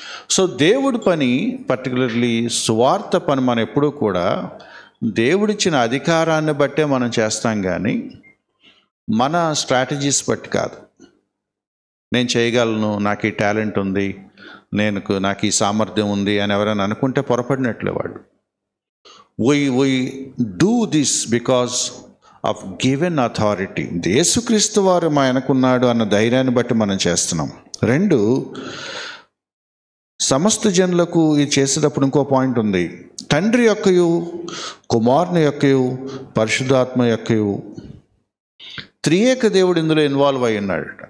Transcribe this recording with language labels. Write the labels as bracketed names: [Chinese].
[Telugu] So దేవుడి పని, particularly సువార్త పని, మనం ఎప్పుడూ కూడా దేవుడిచ్చిన అధికారాన్ని బట్టే మనం చేస్తాం, కానీ మన స్ట్రాటజీస్ బట్టి కాదు. నేను చేయగలను, నాకు ఈ టాలెంట్ ఉంది, నాకు ఈ సామర్థ్యం ఉంది అని ఎవరైనా అనుకుంటే పొరపడినట్లే వాడు. [English] we do this because of given authority. [Telugu] యేసుక్రీస్తు వారు ఆయనకున్నాడు అన్న ధైర్యాన్ని బట్టి మనం చేస్తున్నాం. 2, సమస్త జనులకు ఇది చేసేటప్పుడు ఇంకో పాయింట్ ఉంది. తండ్రి యొక్కయు, కుమారుని యొక్కయు, పరిశుద్ధాత్మ యొక్కయు, త్రియేక దేవుడు ఇందులో ఇన్వాల్వ్ అయి ఉన్నాడు.